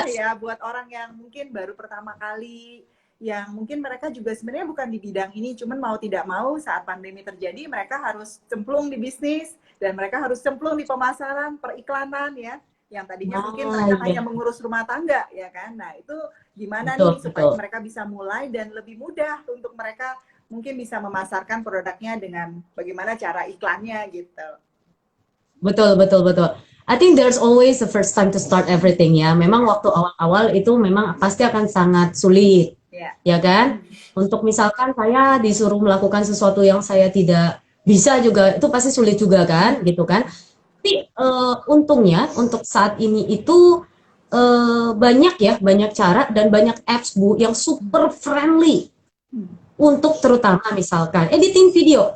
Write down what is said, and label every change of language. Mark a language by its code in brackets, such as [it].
[id] susah ya buat orang yang mungkin baru pertama kali, yang mungkin mereka juga sebenarnya bukan di bidang ini, cuman mau tidak mau saat pandemi terjadi mereka harus cemplung di bisnis dan mereka harus cemplung di pemasaran, periklanan ya, yang tadinya mungkin nah, mereka hanya ya, mengurus rumah tangga ya kan. Nah itu gimana betul, nih supaya betul. mereka bisa mulai dan lebih mudah untuk mereka mungkin bisa memasarkan produknya dengan bagaimana cara iklannya gitu. Betul, betul, betul. [en] I think there's always the first time to start everything ya. [id] Memang Ya, waktu awal-awal itu memang pasti akan sangat sulit, ya. ya kan? Untuk misalkan saya disuruh melakukan sesuatu yang saya tidak bisa juga, itu pasti sulit juga kan, gitu kan? Tapi untungnya untuk saat ini itu banyak ya, banyak cara dan banyak apps Bu yang super friendly untuk terutama misalkan editing video.